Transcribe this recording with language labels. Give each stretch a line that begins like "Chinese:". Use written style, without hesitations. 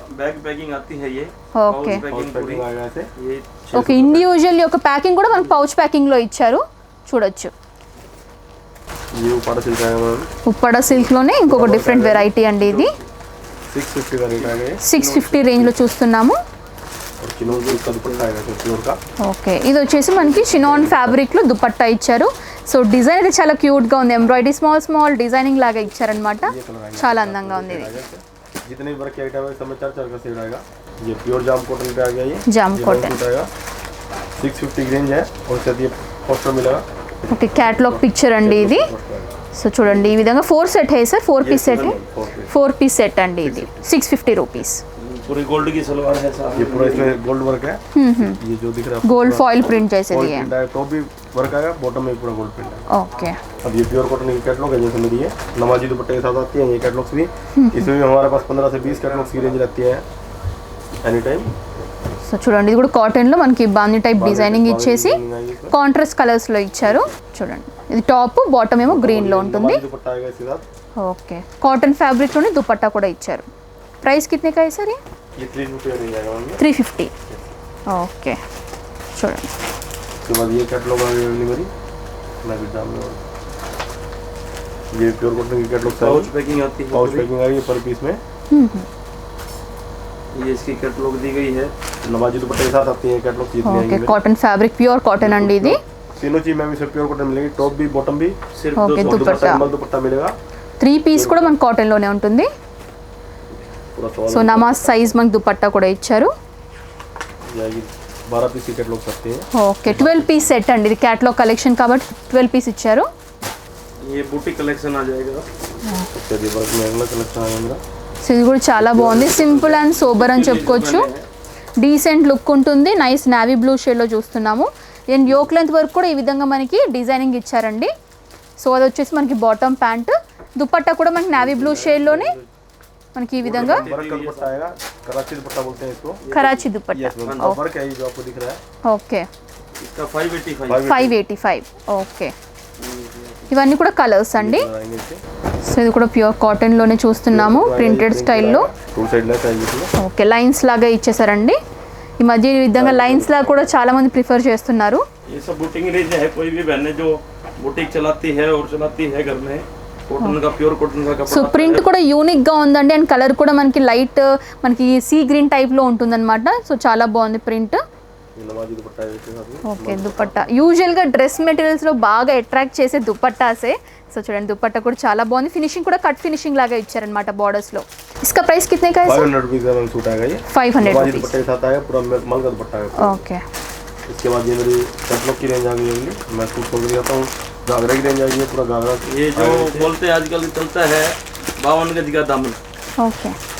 Hindi: Bag packing आती है ये.
English: okay
Hindi: पैकिंग पूरी ये
Telugu: ఓకే ఇండివిజువల్ యొక్క ప్యాకింగ్ కూడా మనకి పౌచ్ ప్యాకింగ్ లో ఇచ్చారు చూడొచ్చు.
Hindi: ये ऊपर सिल्क आएगा मैम.
Telugu: ఉప్పడ సిల్క్ లోనే ఇంకొక డిఫరెంట్ వెరైటీ అండి ఇది.
Hindi: 650 का रेट आएगा ये.
Telugu: 650 రేంజ్ లో చూస్తున్నాము.
Hindi: और चिनोन सिल्क का दुपट्टा आएगा प्योर का.
Telugu: ఓకే ఇది వచ్చేసి మనకి షినాన్ ఫ్యాబ్రిక్ లో దుపట్టా ఇచ్చారు. సో డిజైన్ అయితే చాలా క్యూట్ గా ఉంది. ఎంబ్రాయిడరీ స్మాల్ స్మాల్ డిజైనింగ్ లాగా ఇచ్చారనమాట. చాలా అందంగా ఉంది ఇది.
Hindi: जितने भी वर्क के आइटम है सब में 4 का सेट आएगा. ये प्योर जाम कॉटन पे आ गया ये. जाम ये कॉटन. सूट आएगा 650 की रेंज है और साथ ये पोस्टर मिलेगा.
Telugu: ఓకే క్యాటలాగ్ పిక్చర్ అండి ఇది. సో చూడండి ఈ విధంగా 4 సెట్ है sir 4 piece set 4 piece set అండి ఇది 650 రూపీస్.
Hindi: पूरी गोल्ड की सलवार है साहब. ये पूरा इसमें गोल्ड वर्क है. ये जो दिख रहा है
Telugu: గోల్డ్ ఫాయిల్ ప్రింట్ చేసేది है.
Hindi: टॉप भी वर्क आएगा, बॉटम में पूरा गोल्ड प्रिंट है.
English: okay
Hindi: अब ये प्योर कॉटन की कैटलॉग है जैसे मेरी ये नमाजी दुपट्टे के साथ आती है. ये कैटलॉग्स भी इसमें भी हमारे पास 15 से 20 कैटलॉग्स की रेंज रहती है एनी टाइम.
Telugu: సో చూడండి ఇది కూడా కాటన్ లో మనకి బాందీ టైప్ డిజైనింగ్ ఇచ్చేసి కాంట్రాస్ట్ కలర్స్ లో ఇచ్చారు. చూడండి ఇది టాప్ బాటమ్ ఏమో గ్రీన్ లో ఉంటుంది.
Hindi: दुपट्टा आएगा इसके साथ.
Telugu: ఓకే కాటన్ ఫ్యాబ్రిక్ లోనే దుపట్టా కూడా ఇచ్చారు.
Hindi: ప్రైస్ कितने का है सर ये 350 का रेंज आएगा मैम.
Telugu: 350. ఓకే చూడండి
Hindi: उसके बाद ये कैटलॉग आ गई अगली मेरी. मैं भी दाम में ये प्योर कॉटन की कैटलॉग पाउच पैकिंग आती है. पाउच पैकिंग आ गई पर पीस में. ये इसकी कैटलॉग दी गई है. नमाजी दुपट्टे के साथ आती है कैटलॉग जितनी
English: okay
Hindi: आएंगी.
Telugu: కాటన్ ఫ్యాబ్రిక్ ప్యూర్ కాటన్ అండి ఇది.
Hindi: तीनों चीज में भी प्योर कॉटन मिलेगी. टॉप भी बॉटम भी सिर्फ
English: okay
Hindi: 200
Telugu: దుపట్టా
Hindi: नॉर्मल दुपट्टा मिलेगा
Telugu: 3 పీస్ కూడా మనకి కాటన్ లోనే ఉంటుంది.
Hindi: पूरा
Telugu: సో నమాజ్ సైజ్ మనకి దుపట్టా కూడా ఇచ్చారు.
Hindi: जाएगी 12 पीस की कैटलॉग करते हैं.
Telugu: ఓకే 12 పీస్ సెట్ అండి ఇది క్యాటలాగ్ కలెక్షన్ కాబట్టి 12 పీస్ ఇచ్చారు.
Hindi: ये बूटी कलेक्शन आ जाएगा. उसके बाद वर्क में अगला कलेक्शन आ जाएगा.
Telugu: సో ఇది కూడా చాలా బాగుంది. సింపుల్ అండ్ సోబర్ అని చెప్పుకోవచ్చు. డీసెంట్ లుక్ ఉంటుంది. నైస్ నావీ బ్లూ షేడ్లో చూస్తున్నాము. అండ్ యోక్ లెంత్ వర్క్ కూడా ఈ విధంగా మనకి డిజైనింగ్ ఇచ్చారండి. సో అది వచ్చేసి మనకి బాటమ్ ప్యాంట్. దుపట్టా కూడా మనకి నావీ బ్లూ షేడ్లోనే మనకి ఈ విధంగా
Hindi: वर्क का दुपट्टा आएगा. कराची दुपट्टा बोलते हैं इसको.
Telugu: Karachi dupatta.
Hindi: Yes ma'am. Work है ये जो आपको दिख रहा है.
English: okay
Hindi: इसका 585.
Telugu: 585. ఓకే ఇవన్నీ కూడా కలర్స్ అండి.
Hindi: आएंगे इसके.
Telugu: సో ఇది కూడా ప్యూర్ కాటన్లోనే చూస్తున్నాము ప్రింటెడ్ స్టైల్లో.
Hindi: टू साइड लेस आएगी इसमें.
Telugu: ఓకే లైన్స్ లాగా ఇచ్చేసారండి. ఈ మధ్య ఈ విధంగా లైన్స్ లాగా కూడా చాలా మంది ప్రిఫర్ చేస్తున్నారు.
Hindi: ये सब बूटिंग रेंज है. कोई भी बहनें जो बुटीक चलाती है और चलाती है घर में कॉटन का प्योर कॉटन का సో कपड़ा.
Telugu: ప్రింట్ కూడా యూనిక్ గా ఉందండి. అండ్ కలర్ కూడా మనకి లైట్ మనకి సీ గ్రీన్ టైప్ లో ఉంటుందన్నమాట. సో చాలా బాగుంది ప్రింట్.
Hindi: ये नमाजी दुपट्टा है इसके साथ में.
Telugu: ఓకే దుపట్టా యూజువల్ గా డ్రెస్ మెటీరియల్స్ లో బాగా అట్రాక్ట్ చేసే దుపట్టాసే. సో చూడండి దుపట్టా కూడా చాలా బాగుంది. ఫినిషింగ్ కూడా కట్ ఫినిషింగ్ లాగా ఇచ్చారనమాట బార్డర్స్ లో.
Hindi: इसका प्राइस कितने का है सर? 500 रुपीज़ का मैम सूट आएगा ये. 500 नमाजी रुपीज़. दुपट्टे के साथ आएगा पूरा मल का दुपट्टा आएगा.
English: okay
Hindi: इसके बाद ये मेरी कैटलॉग की रेंज आ गई अगली. मैं सूट खोल के दिखाता हूँ. घाघरा की रेंज आ गई है पूरा घाघरा. ये जो बोलते हैं आजकल चलता है 52 गज का दामन.
English: okay